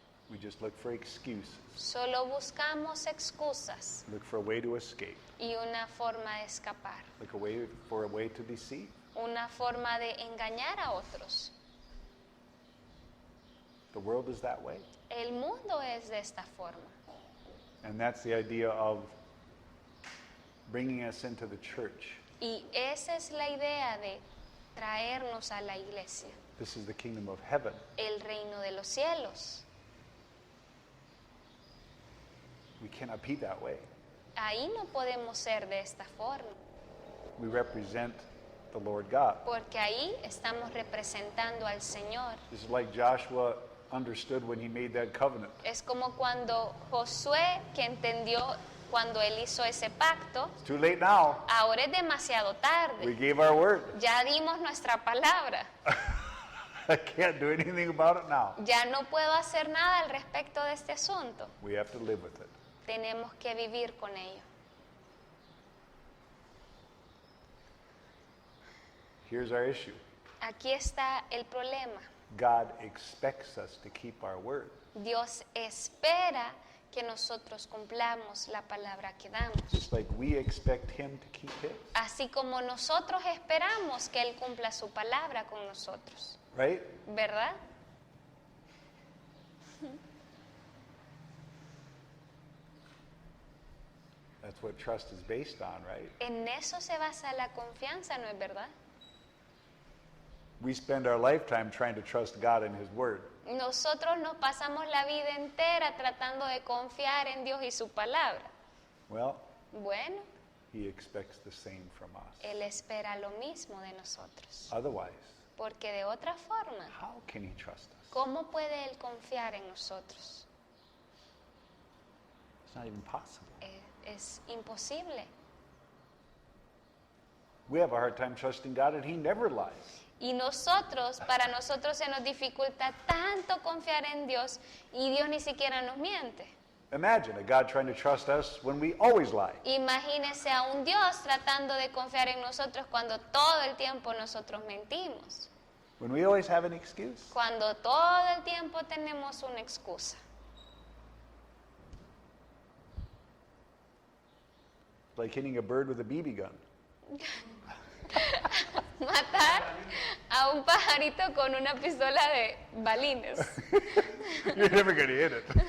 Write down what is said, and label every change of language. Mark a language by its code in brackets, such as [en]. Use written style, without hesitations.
[en] We just look for excuses. [es] Solo buscamos excusas [en] Look for a way to escape. [es] y una forma de escapar, [en] Look for a way to deceive. [es] una forma de engañar a otros. [en] The world is that way. [es] El mundo es de esta forma. [en] And that's the idea of bringing us into the church. [es] Y esa es la idea de traernos a la iglesia, [en] This is the kingdom of heaven. [es] el reino de los cielos. [en] We cannot be that way. [es] Ahí no podemos ser de esta forma, [en] We represent the Lord God. [es] porque ahí estamos representando al Señor. [en] This is like Joshua understood when he made that covenant. [es] Es como cuando Josué, que entendió cuando él hizo ese pacto, [en] It's too late now. [es] ahora es demasiado [en] We [es] tarde. [en] gave our word. [es] Ya dimos nuestra palabra. [en] I can't do anything about it now. [es] Ya no puedo hacer nada al respecto de este asunto. [en] We have to live with it. [es] Tenemos que vivir con ello. [en] Here's our issue. [es] Aquí está el problema. [en] God expects us to keep our word. [es] Dios espera que nosotros cumplamos la palabra que damos. [en] Just like we expect him to keep his. [es] Así como nosotros esperamos que Él cumpla su palabra con nosotros. [en] Right? [es] ¿Verdad? [en] That's what trust is based on, right? [es] En eso se basa la confianza, ¿no es verdad? [en] We spend our lifetime trying to trust God and his word. [es] Nosotros nos pasamos la vida entera tratando de confiar en Dios y su palabra. [en] Well, [es] Bueno, [en] he expects the same from us. [es] Él espera lo mismo de nosotros. [en] Otherwise, [es] Porque de otra forma, [en] how can he trust us? [es] ¿cómo puede Él confiar en nosotros? [en] It's not even possible. [es] Es imposible. [en] We have a hard time trusting God and he never lies. [es] Y para nosotros se nos dificulta tanto confiar en Dios y Dios ni siquiera nos miente. [en] Imagine a God trying to trust us when we always lie. [es] Imagínese a un Dios tratando de confiar en nosotros cuando todo el tiempo nosotros mentimos. [en] When we always have an excuse. [es] Cuando todo el tiempo tenemos una excusa. [en] It's like hitting a bird with a BB gun. [es] Matar a un pajarito con una pistola de balines. [en] You're never going to hit it.